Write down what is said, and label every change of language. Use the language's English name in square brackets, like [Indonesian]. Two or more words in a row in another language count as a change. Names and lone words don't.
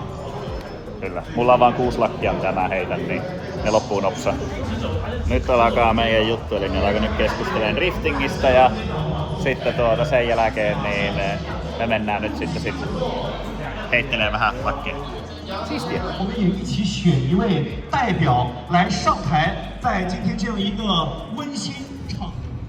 [Finnish] Kyllä. Mulla on vaan 6 lakkia, mitä mä heitän, niin ne loppuu nopsa. Nyt alkaa meidän juttu, eli me alkaa nyt keskustelemaan driftingistä ja sitten sen jälkeen niin me mennään nyt sitten heittelee vähän lakkia. Siistiä. [Chinese] 我们也一起选一位代表来上台，在今天这样一个温馨场。